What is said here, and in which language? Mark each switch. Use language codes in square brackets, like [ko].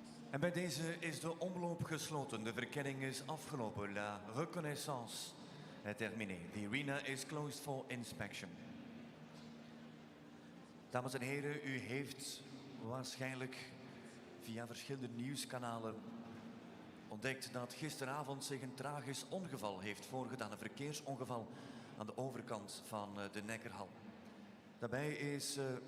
[nl] En bij deze is de omloop gesloten. De verkenning is afgelopen. [fr] La reconnaissance est terminée. [en] The arena is closed for inspection. [nl] Dames en heren, u heeft waarschijnlijk via verschillende nieuwskanalen ontdekt dat gisteravond zich een tragisch ongeval heeft voorgedaan. Een verkeersongeval aan de overkant van de Neckarhal. Daarbij is